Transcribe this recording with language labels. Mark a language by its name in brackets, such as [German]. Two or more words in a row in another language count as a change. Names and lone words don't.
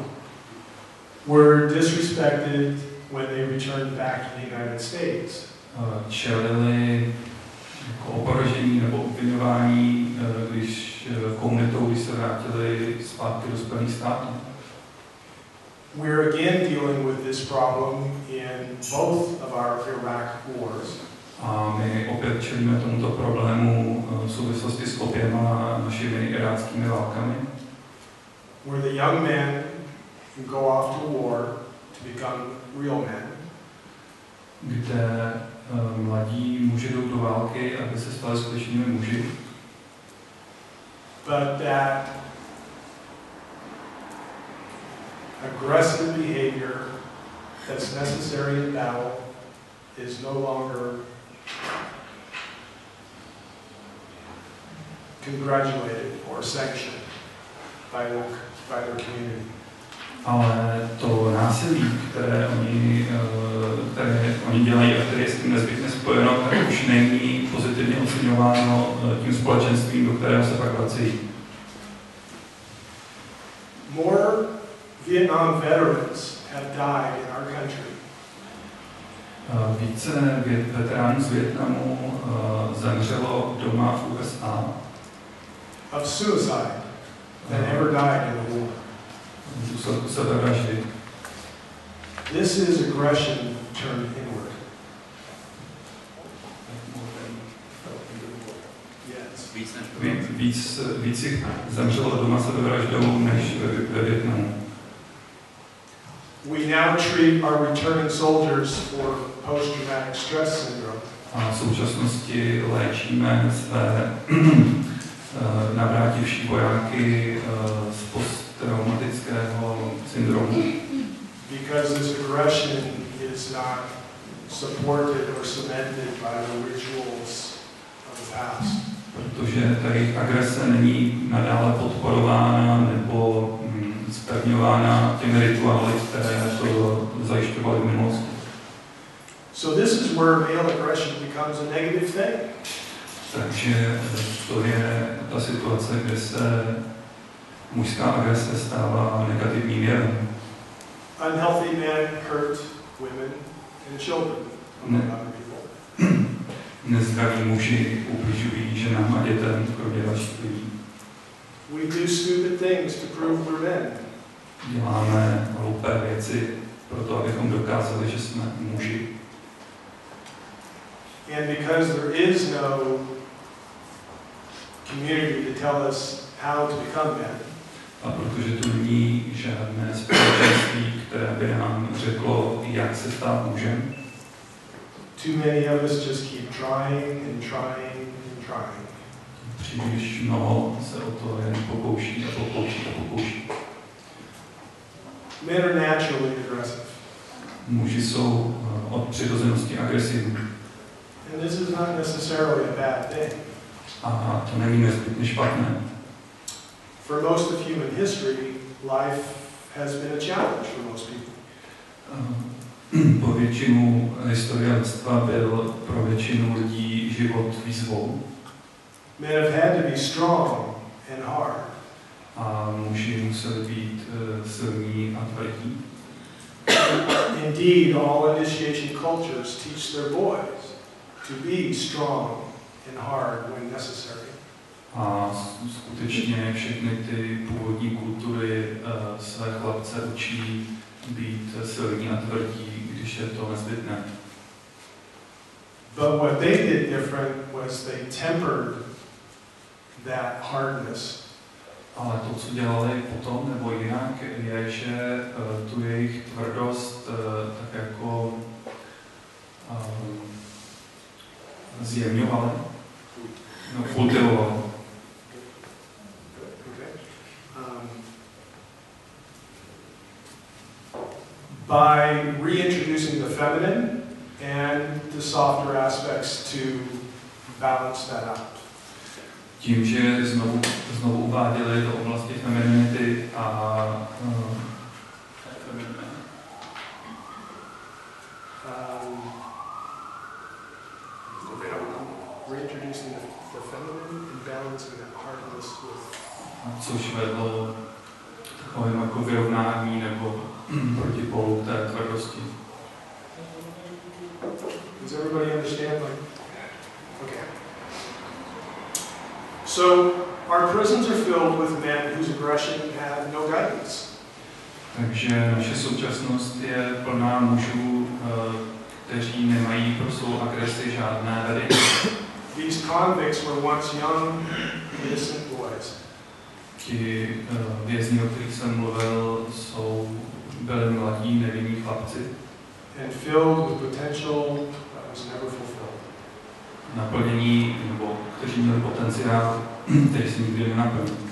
[English] were disrespected when they returned back to the United States. [Czech] Čelili jako oporžení nebo obviňování, když se vrátili zpátky do Spojených států. [English] We're again dealing with this problem in both of our Iraq wars. [Czech] A my opět čelíme tomuto problému v souvislosti s oběma našimi iráckými válkami. [English] Where the young men go off to war to become real men. [Czech] Kde mladí muži jdou do války, aby se stali skutečnými muži. [English] But that aggressive behavior that's necessary in battle is no longer congratulated or sanctioned by their community. [Czech] Ale to násilí, které oni dělají a které je s tím nezbytně spojeno, tak už není pozitivně oceňováno tím společenstvím, do kterého se pak vrací. [English] More Vietnam veterans have died in our country. [Czech] Více veteránů z Vietnamu zemřelo doma v USA [English] of suicide than ever died in the war. [Czech] v důsledku sebevraždy. [English] This is aggression turned inward. [Czech] Víc jich zemřelo doma sebevraždou než ve Vietnamu. [English] We now treat our returning soldiers for post-traumatic stress syndrome. [Czech] A v současnosti léčíme své navrátivší vojáky z posttraumatického syndromu. [English] Because this aggression is not supported or cemented by the rituals of the past. [Czech] Protože tady agrese není nadále podporována nebo ovlivňována těmi rituály, které to zajišťovaly v minulosti. [English] So this is where male aggression becomes a negative thing. [Czech] Takže to je ta situace, kde se mužská agrese stává negativním jevem. [English] Unhealthy men hurt women and children, among other people. [Czech] Nezdraví muži ubližují ženám a dětem, kromě dalších lidí. [English] We do stupid things to prove we're men. [Czech] Děláme hloupé věci proto, abychom dokázali, že jsme muži. [English] And because there is no community to tell us how to become men, [Czech] A protože tu není žádné společenství, které by nám řeklo, jak se stát mužem, [English] too many of us just keep trying and trying and trying. [Czech] příliš mnoho se o to jen pokouší a pokouší a pokouší. [English] Men are naturally aggressive. [Czech] Muži jsou od přirozenosti agresivní. [English] And this is not necessarily a bad thing. [Czech] A to není nezbytně špatné. [English] For most of human history, life has been a challenge for most people. [Czech] Po většinu historie lidstva byl pro většinu lidí život výzvou. [English] Men have had to be strong and hard. [Czech] A muži museli být silní a tvrdí. [English] Indeed, all initiation cultures teach their boys to be strong and hard when necessary. [Czech] A skutečně všechny ty původní kultury své chlapce učí být silní a tvrdí, když je to nezbytné. [English] But what they did different was they tempered that hardness. [Czech] Ale to, co dělali potom nebo jinak, je, že tu jejich tvrdost tak jako zjemňovali, no, kultivovali. [English] By reintroducing the feminine and the softer aspects to balance that out. [Czech] Tím, že znovu uváděli do oblasti femininity a [English] reintroducing the feminine and balancing that hardness with. [Czech] Což vedlo takovým jako vyrovnání nebo protipolu té tvrdosti. [English] Does everybody understand? Like, okay. So our prisons are filled with men whose aggression had no guidance. [Czech] Takže naše současnost je plná mužů, kteří nemají pro svou agresi žádné vedení. [English] These convicts were once young, innocent boys. [Czech] Ti vězni, o kterých jsem mluvil, byli mladí, nevinní chlapci. [English] And filled with potential that was never fulfilled. [Czech] Naplnění, nebo kteří měli potenciál, který se nikdy nenaplnil.